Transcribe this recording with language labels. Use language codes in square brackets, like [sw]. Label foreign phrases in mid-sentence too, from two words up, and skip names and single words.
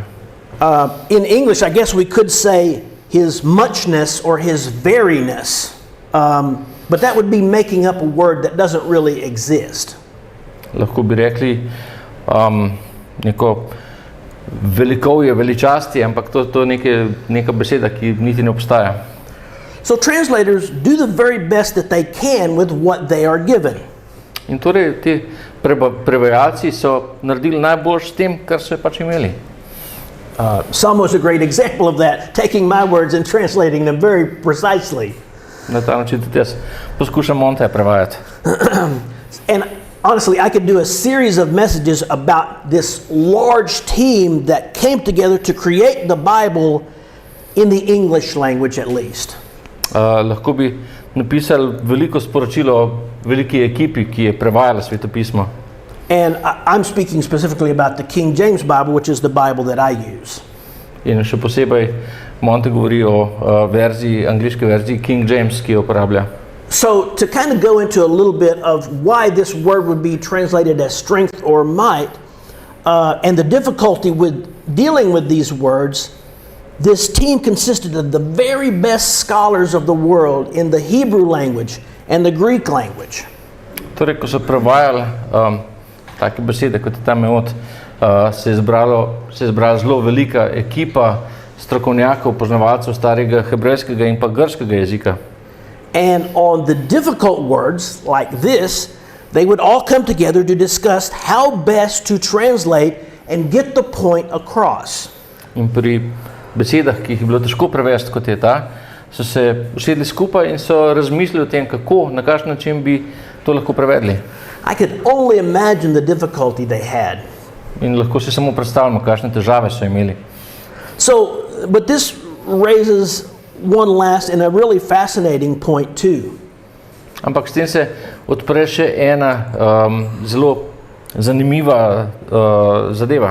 [en] In English, I guess we could say his muchness or his veriness, but that would be making up a word that doesn't really exist. [sl] Lahko bi rekli neko velikovje, veličastje, ampak to je neka beseda, ki niti ne obstaja. [en] So translators do the very best that they can with what they are given. [sl] In torej ti prevajalci so naredili najboljš s tem, kar so pač imeli. [en] Psalm was a great example of that, taking my words and translating them very precisely. [sl] Na ta način tudi jaz poskušam Monte prevajati. [en] And honestly, I could do a series of messages about this large team that came together to create the Bible in the English language at least. [sl] Lahko bi napisali veliko sporočilo o veliki ekipi, ki je prevajala Sveto pismo. [en] And I'm speaking specifically about the King James Bible, which is the Bible that I use. [sl] In še posebej Monte govori o verziji, angliški verziji King James, ki jo uporablja. [en] So to kind of go into a little bit of why this word would be translated as strength or might, and the difficulty with dealing with these words, this team consisted of the very best scholars of the world in the Hebrew language and the Greek language. [sl] Torej, ko so prevajali take besede, kot je ta meod, se je zbrala zelo velika ekipa strokovnjakov, poznavalcev starega hebrejskega in pa grškega jezika. [en] And on the difficult words like this, they would all come together to discuss how best to translate and get the point across. [sl] In pri besedah, ki jih je bilo težko prevesti, kot je ta, so se usedli skupaj in so razmislili o tem, kako, na kakšen način bi to lahko prevedli. [en] I could only imagine the difficulty they had. [sl] In lahko si samo predstavljamo, kakšne težave so imeli. [en] So, but this raises one last and a really fascinating point too. [sl] Ampak s tem se odpre še ena zelo zanimiva zadeva.